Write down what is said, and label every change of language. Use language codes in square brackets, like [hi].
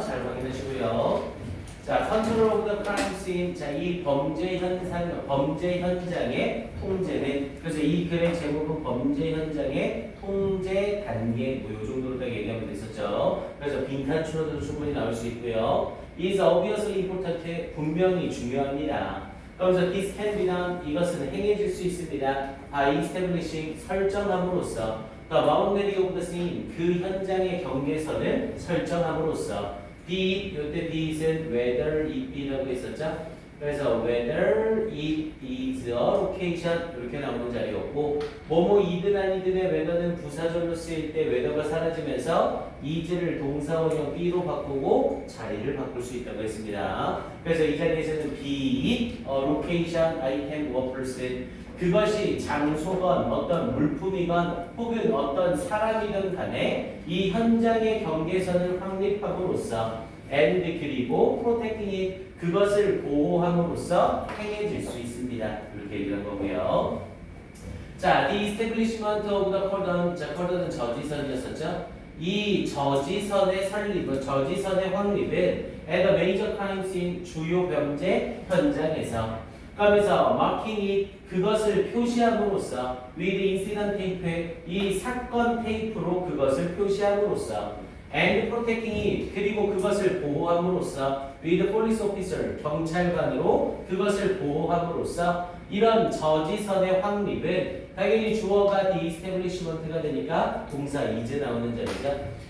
[ko] 잘 확인하시고요. 자, [en] 컨트롤 오브 더 크라임 씬. [ko] 자, 이 범죄 현장의 통제는, 그래서 이 글의 제목은 범죄 현장의 통제 단계, 뭐 요 정도로 딱 얘기하면 됐었죠. 그래서 빈칸 추론도 충분히 나올 수 있고요. [en] is obviously important, [ko] 분명히 중요합니다. 그러면서 [en] this can be done, [ko] 이것은 행해질 수 있습니다. [en] by establishing, [ko] 설정함으로써. [en] the boundary of the scene, [ko] 그 현장의 경계선을 설정함으로써. be, 요때 be는 [en] whether it be [ko] 라고 했었죠. 그래서 [en] whether it is a location [ko] 이렇게 나오는 자리였고, 뭐뭐이든 아니든의 whether는 부사절로 쓰일 때 whether가 사라지면서 is를 동사원형 be로 바꾸고 자리를 바꿀 수 있다고 했습니다. 그래서 이 자리에서는 [en] be it a location, item, or person, [ko] 그것이 장소건 어떤 물품이건 혹은 어떤 사람이든 간에 이 현장의 경계선을 확립함으로써 and 그리고 [en] protecting it, [ko] 그것을 보호함으로써 행해질 수 있습니다. 이렇게 얘기한 거고요. [en] 자, the establishment of the cordon. [ko] 자, cordon은 저지선이었었죠. 이 저지선의 설립, 저지선의 확립은 [en] at a major crime scene, [ko] 주요 범죄 현장에서. 그러면서 [en] marking it, [ko] 그것을 표시함으로써 [en] with incident tape, [ko] 이 사건 테이프로 그것을 표시함으로써 [en] and protecting it, [ko] 그리고 그것을 보호함으로써 [en] with police officer, [ko] 경찰관으로 그것을 보호함으로써 이런 저지선의 확립은 당연히 주어가 the establishment가 되니까 동사 is 나오는 자리죠.